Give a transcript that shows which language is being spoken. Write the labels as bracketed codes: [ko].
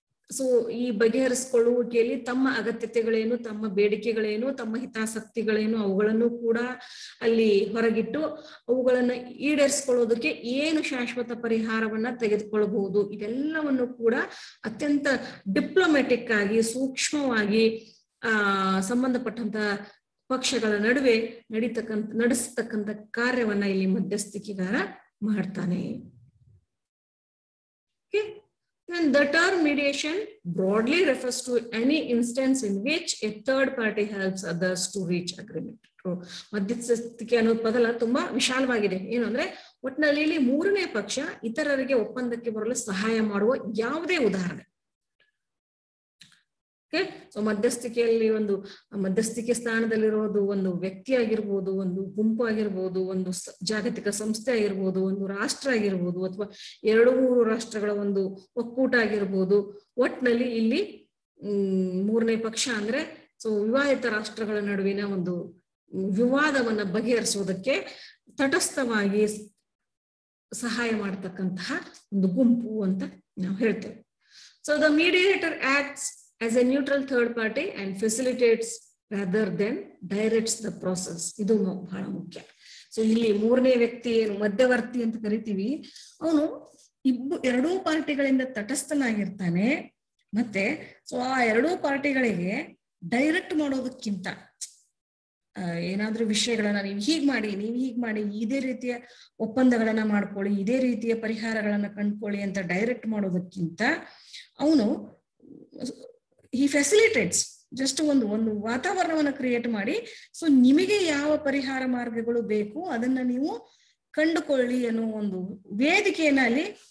[kn] So ಈ ಬಗೆಹರಿಸಿಕೊಳ್ಳುವಿಕೆಯಲ್ಲಿ ತಮ್ಮ ಅಗತ್ಯತೆಗಳೇನು, ತಮ್ಮ ಬೇಡಿಕೆಗಳೇನು, ತಮ್ಮ ಹಿತಾಸಕ್ತಿಗಳೇನು ಅವುಗಳನ್ನು ಕೂಡ ಅಲ್ಲಿ ಹೊರಗಿಟ್ಟು ಅವುಗಳನ್ನ ಈಡೇರಿಸಿಕೊಳ್ಳೋದಕ್ಕೆ ಏನು ಶಾಶ್ವತ ಪರಿಹಾರವನ್ನ ತೆಗೆದುಕೊಳ್ಳಬಹುದು, ಇದೆಲ್ಲವನ್ನು ಕೂಡ ಅತ್ಯಂತ ಡಿಪ್ಲೊಮ್ಯಾಟಿಕ್ ಆಗಿ ಸೂಕ್ಷ್ಮವಾಗಿ ಸಂಬಂಧಪಟ್ಟಂತ ಪಕ್ಷಗಳ ನಡುವೆ ನಡೆಸತಕ್ಕಂತ ಕಾರ್ಯವನ್ನ ಇಲ್ಲಿ ಮಧ್ಯಸ್ಥಿಕೆಗಾರ ಮಾಡ್ತಾನೆ. [en] And the term mediation broadly refers to any instance in which a third party helps others to reach agreement. [kn] ಮಧ್ಯಸ್ಥಿಕೆ ಅನ್ನೋ ಪದ ತುಂಬಾ ವಿಶಾಲವಾಗಿದೆ. ಏನು ಅಂದ್ರೆ ಒಟ್ಟಿನಲ್ಲಿ ಇಲ್ಲಿ ಮೂರನೇ ಪಕ್ಷ ಇತರರಿಗೆ ಒಪ್ಪಂದಕ್ಕೆ ಬರಲು ಸಹಾಯ ಮಾಡುವ ಯಾವುದೇ ಉದಾಹರಣೆ. ಸೊ ಮಧ್ಯಸ್ಥಿಕೆಯಲ್ಲಿ ಒಂದು ಮಧ್ಯಸ್ಥಿಕೆ ಸ್ಥಾನದಲ್ಲಿರೋದು ಒಂದು ವ್ಯಕ್ತಿ ಆಗಿರ್ಬೋದು, ಒಂದು ಗುಂಪು ಆಗಿರ್ಬೋದು, ಒಂದು ಜಾಗತಿಕ ಸಂಸ್ಥೆ ಆಗಿರ್ಬೋದು, ಒಂದು ರಾಷ್ಟ್ರ ಆಗಿರ್ಬೋದು, ಅಥವಾ 2-3 ರಾಷ್ಟ್ರಗಳ ಒಂದು ಒಕ್ಕೂಟ ಆಗಿರ್ಬೋದು. ಒಟ್ಟಿನಲ್ಲಿ ಇಲ್ಲಿ ಮೂರನೇ ಪಕ್ಷ ಅಂದ್ರೆ ಸೊ ವಿವಾದಿತ ರಾಷ್ಟ್ರಗಳ ನಡುವಿನ ಒಂದು ವಿವಾದವನ್ನ ಬಗೆಹರಿಸುವುದಕ್ಕೆ ತಟಸ್ಥವಾಗಿ ಸಹಾಯ ಮಾಡತಕ್ಕಂತಹ ಒಂದು ಗುಂಪು ಅಂತ ನಾವು ಹೇಳ್ತೇವೆ. [en] So the mediator acts as a neutral third party and facilitates rather than directs the process. [kn] ಇದು ಬಹಳ ಮುಖ್ಯ. ಸೊ ಇಲ್ಲಿ ಮೂರನೇ ವ್ಯಕ್ತಿ ಏನು ಮಧ್ಯವರ್ತಿ ಅಂತ ಕರಿತೀವಿ, ಅವನು ಎರಡೂ ಪಾರ್ಟಿಗಳಿಂದ ತಟಸ್ಥನಾಗಿರ್ತಾನೆ. ಮತ್ತೆ ಸೊ ಆ ಎರಡೂ ಪಾರ್ಟಿಗಳಿಗೆ ಡೈರೆಕ್ಟ್ ಮಾಡೋದಕ್ಕಿಂತ ಏನಾದ್ರೂ ವಿಷಯಗಳನ್ನ ನೀವು ಹೀಗ್ ಮಾಡಿ ಇದೇ ರೀತಿಯ ಒಪ್ಪಂದಗಳನ್ನ ಮಾಡ್ಕೊಳ್ಳಿ, ಇದೇ ರೀತಿಯ ಪರಿಹಾರಗಳನ್ನ ಕಂಡ್ಕೊಳ್ಳಿ ಅಂತ ಡೈರೆಕ್ಟ್ ಮಾಡೋದಕ್ಕಿಂತ ಅವನು [en] he facilitates just [kn] ಒಂದು ವಾತಾವರಣವನ್ನ ಕ್ರಿಯೇಟ್ ಮಾಡಿ ಸೊ ನಿಮಗೆ ಯಾವ ಪರಿಹಾರ ಮಾರ್ಗಗಳು ಬೇಕು ಅದನ್ನ ನೀವು ಕಂಡುಕೊಳ್ಳಿ ಅನ್ನೋ ಒಂದು ವೇದಿಕೆಯನ್ನ ಅಲ್ಲಿ